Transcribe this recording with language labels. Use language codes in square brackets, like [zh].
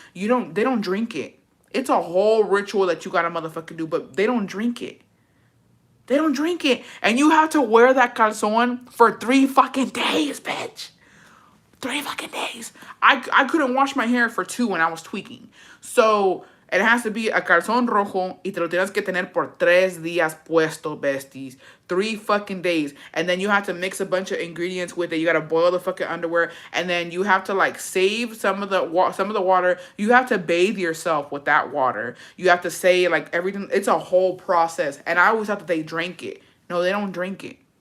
[en] They don't drink it. It's a whole ritual that you gotta motherfucking do, but they don't drink it. They don't drink it. And you have to wear that calzón for 3 fucking days, bitch. 3 fucking days. I couldn't wash my hair for 2 when I was tweaking. So it has to be a [es] calzón rojo y te lo tienes que tener por 3 días puesto, besties. [en] 3 fucking days. And then you have to mix a bunch of ingredients with it. You got to boil the fucking underwear. And then you have to like save some of the water. You have to bathe yourself with that water. You have to say like everything. It's a whole process. And I always thought that they drank it. No, they don't drink it.